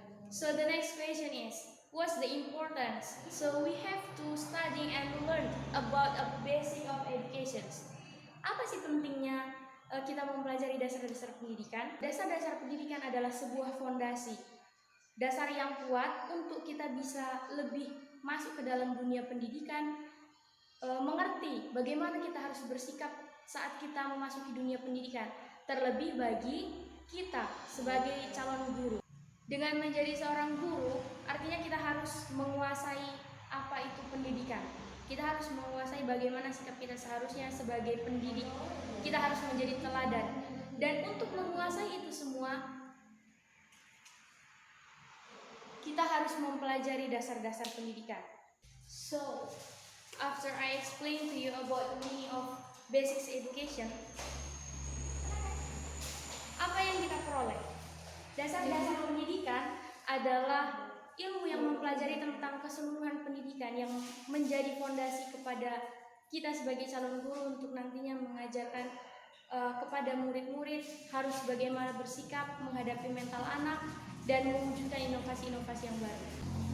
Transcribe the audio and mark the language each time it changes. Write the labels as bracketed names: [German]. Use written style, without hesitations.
[English] So the next question is, what's the importance? So we have to study and learn about a basic of education. [Indonesian] Apa sih pentingnya kita mempelajari dasar-dasar pendidikan? Dasar-dasar pendidikan adalah sebuah fondasi, dasar yang kuat untuk kita bisa lebih masuk ke dalam dunia pendidikan, mengerti bagaimana kita harus bersikap saat kita memasuki dunia pendidikan, terlebih bagi kita sebagai calon guru. Dengan menjadi seorang guru, artinya kita harus menguasai apa itu pendidikan. Kita harus menguasai bagaimana sikap kita seharusnya sebagai pendidik. Kita harus menjadi teladan. Dan untuk menguasai itu semua, kita harus mempelajari dasar-dasar pendidikan. [English] So, after I explain to you about the meaning of basic education, [Indonesian] apa yang kita peroleh? Dasar-dasar pendidikan adalah ilmu yang mempelajari tentang keseluruhan pendidikan yang menjadi fondasi kepada kita sebagai calon guru untuk nantinya mengajarkan kepada murid-murid harus bagaimana bersikap menghadapi mental anak dan mewujudkan inovasi-inovasi yang baru.